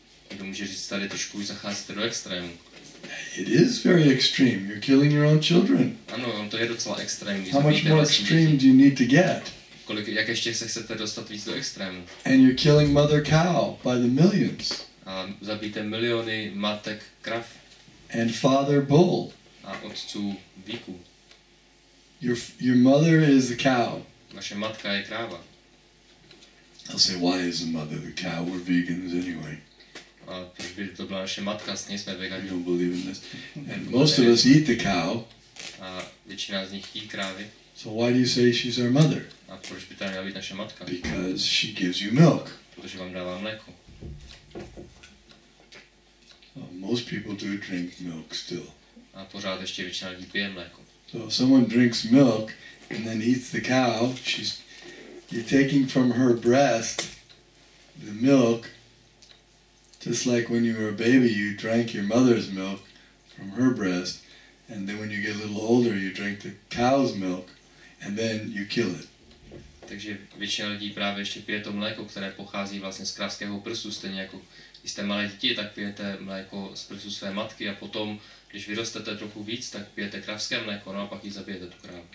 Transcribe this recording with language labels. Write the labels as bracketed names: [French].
[Czech] Někdo může říct, tady trošku už zacházíte do extrému. [English] It is very extreme. You're killing your own children. [Czech] Ano, to je docela extrémní. [English] How much more extreme do you need to get? [Czech] Jak ještě se chcete dostat víc do extrému? [English] And you're killing mother cow by the millions. [Czech] A zabijte miliony matek krav. [English] And father bull. [Czech] A otců bíků. [English] Your mother is the cow. [Czech] Vaše matka je kráva. [English] I'll say, why is the mother the cow? We're vegans anyway. [Czech] A proč by to byla naše matka, stejně jsme [English] We [Czech] vegani. [English] don't believe in this. And most of us eat the cow. [Czech] A většina z nich jí krávy. [English] So why do you say she's our mother? [Czech] A proč by to měla být naše matka? [English] Because she gives you milk. [Czech] Protože vám dává mléko. [English] Most people do drink milk still. [Czech] A pořád ještě většina lidí pije mléko. [English] So if someone drinks milk and then eats the cow, you're taking from her breast the milk, just like when you were a baby, you drank your mother's milk from her breast, and then when you get a little older, you drink the cow's milk, and then you kill it. [Czech] Takže většina lidí právě ještě pije to mléko, které pochází vlastně z kravského prsu, stejně jako když jste malé děti, tak pijete mléko z prsu své matky a potom, když vyrostete trochu víc, tak pijete kravské mléko, no a pak ji zabijete tu krávu.